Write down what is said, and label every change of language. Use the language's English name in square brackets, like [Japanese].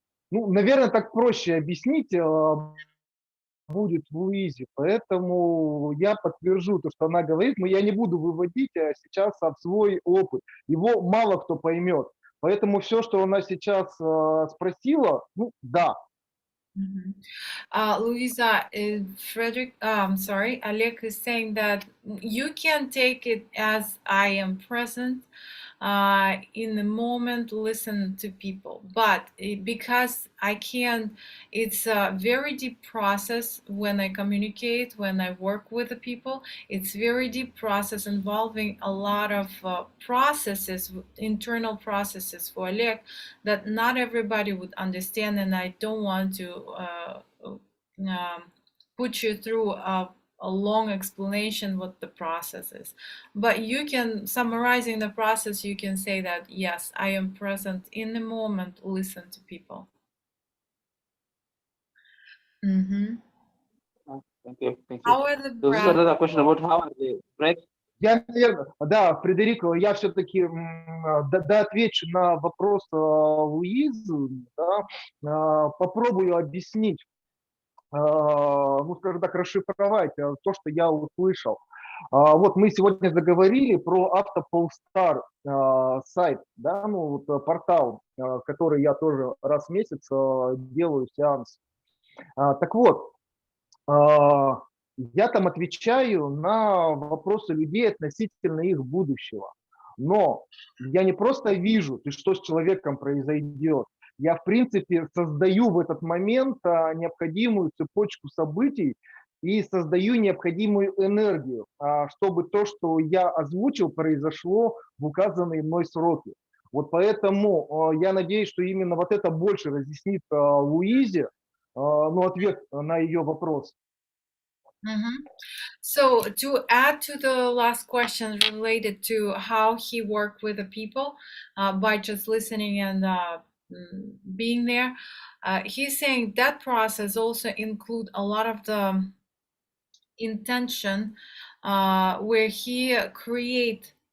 [Russian] Ну, наверное, так проще объяснить будет Луизе. Поэтому я подтвержу то, что она говорит, но я не буду выводить сейчас в свой опыт. Его мало кто поймет. Поэтому все, что она сейчас спросила, ну, да. [English] Louisa, Frederick, I'm sorry, Oleg is saying that you can take it as I am present in the moment, listen to people. But because I can, it's a very deep process when I communicate, when I work with the people. It's very deep process involving a lot of processes, internal processes for Oleg that not everybody would understand, and I don't want to put you through a long explanation what the process is. But you can, summarizing the process, you can say that, yes, I am present in the moment, listen to people. Thank you. Thank you. How are the So this is another question about how are the breath. [Russian] Я, наверное, да, Фредерик, я все-таки отвечу на вопрос Луизы, да, попробую объяснить, ну, скажем так, расшифровать то, что я услышал. Вот мы сегодня заговорили про Автополстар сайт, да, ну, вот портал, который я тоже раз в месяц делаю сеанс. Так вот, я там отвечаю на вопросы людей относительно их будущего. Но я не просто вижу, что с человеком произойдет. Я, в принципе, создаю в этот момент необходимую цепочку событий, и создаю необходимую энергию, чтобы то, что я озвучил, произошло в указанные мной сроки. Вот поэтому я надеюсь, что именно вот это больше разъяснит Луизе, ну, ответ на ее вопрос. [English] So to add to the last question related to how he worked with the people by just listening and being there, he's saying that process also include a lot of the intention where he create